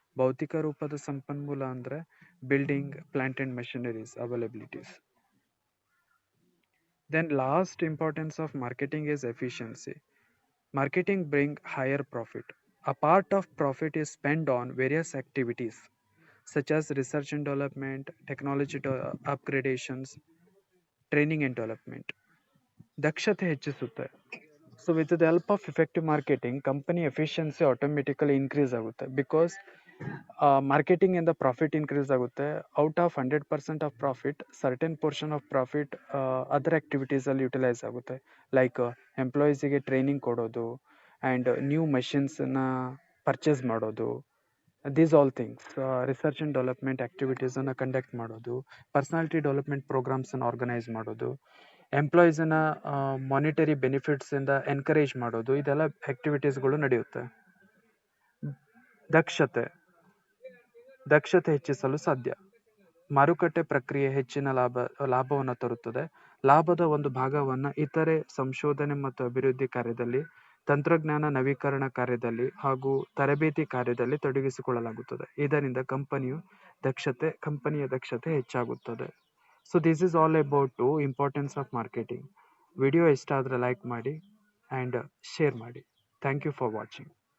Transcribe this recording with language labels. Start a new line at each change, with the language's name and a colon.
Kannada: ಭೌತಿಕ ರೂಪದ ಸಂಪನ್ಮೂಲ ಅಂದ್ರೆ
English: Building, plant and machineries availabilities. Then last importance of marketing is efficiency. Marketing bring higher profit. A part of profit is spent on various activities such as research and development, technology upgradations, training and development.
Kannada: ದಕ್ಷತೆ ಹೆಚ್ಚಿಸುತ್ತೆ.
English: So with the help of effective marketing, company efficiency automatically increase ಆಗುತ್ತೆ. Because marketing ಇಂದ profit increase ಆಗುತ್ತೆ. Out of 100% of profit, certain portion of profit other activities ಅಲ್ಲಿ utilize ಆಗುತ್ತೆ. Like employees ಗೆ training ಕೊಡೋದು and new machines ನ purchase ಮಾಡೋದು. These all things, research and development activities ಅನ್ನ conduct ಮಾಡೋದು, personality development programs ಅನ್ನ organize ಮಾಡೋದು, ಎಂಪ್ಲಾಯೀಸ್ ನ ಮಾನಿಟರಿ ಬೆನಿಫಿಟ್ಸ್ ಇಂದ ಎನ್ಕರೇಜ್ ಮಾಡೋದು, ಇದೆಲ್ಲ ಆಕ್ಟಿವಿಟೀಸ್ಗಳು ನಡೆಯುತ್ತೆ.
Kannada: ದಕ್ಷತೆ ಹೆಚ್ಚಿಸಲು ಸಾಧ್ಯ. ಮಾರುಕಟ್ಟೆ ಪ್ರಕ್ರಿಯೆ ಹೆಚ್ಚಿನ ಲಾಭವನ್ನು ತರುತ್ತದೆ. ಲಾಭದ ಒಂದು ಭಾಗವನ್ನ ಇತರೆ ಸಂಶೋಧನೆ ಮತ್ತು ಅಭಿವೃದ್ಧಿ ಕಾರ್ಯದಲ್ಲಿ, ತಂತ್ರಜ್ಞಾನ ನವೀಕರಣ ಕಾರ್ಯದಲ್ಲಿ ಹಾಗೂ ತರಬೇತಿ ಕಾರ್ಯದಲ್ಲಿ ತೊಡಗಿಸಿಕೊಳ್ಳಲಾಗುತ್ತದೆ. ಇದರಿಂದ ಕಂಪನಿಯ ದಕ್ಷತೆ ಹೆಚ್ಚಾಗುತ್ತದೆ.
English: So this is all about importance of marketing.
Kannada: Video ಇಷ್ಟ ಆದ್ರೆ ಲೈಕ್ ಮಾಡಿ
English: and share ಮಾಡಿ. Thank you for watching.